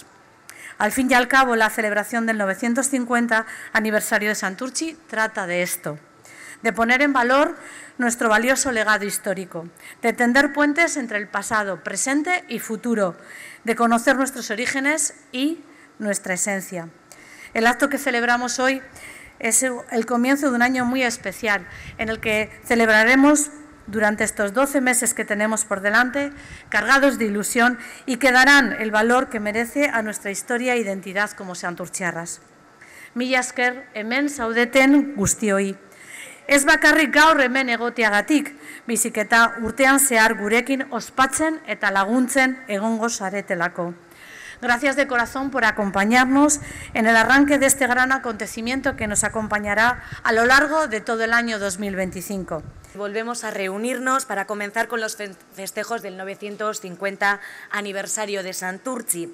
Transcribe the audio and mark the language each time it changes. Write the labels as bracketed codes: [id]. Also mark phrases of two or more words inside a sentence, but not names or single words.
[es] Al fin y al cabo, la celebración del 950 aniversario de Santurtzi trata de esto, de poner en valor nuestro valioso legado histórico, de tender puentes entre el pasado, presente y futuro, de conocer nuestros orígenes y nuestra esencia. El acto que celebramos hoy es el comienzo de un año muy especial, en el que celebraremos durante estos 12 meses que tenemos por delante, cargados de ilusión y que darán el valor que merece a nuestra historia e identidad como santurtziarras. [eu] Mila esker hemen zaudeten guztioi. Ez bakarrik gaur hemen egoteagatik, baizik eta urtean zehar gurekin ospatzen eta laguntzen egongo zaretelako. [es] Gracias de corazón por acompañarnos en el arranque de este gran acontecimiento que nos acompañará a lo largo de todo el año 2025. Volvemos a reunirnos para comenzar con los festejos del 950 aniversario de Santurtzi.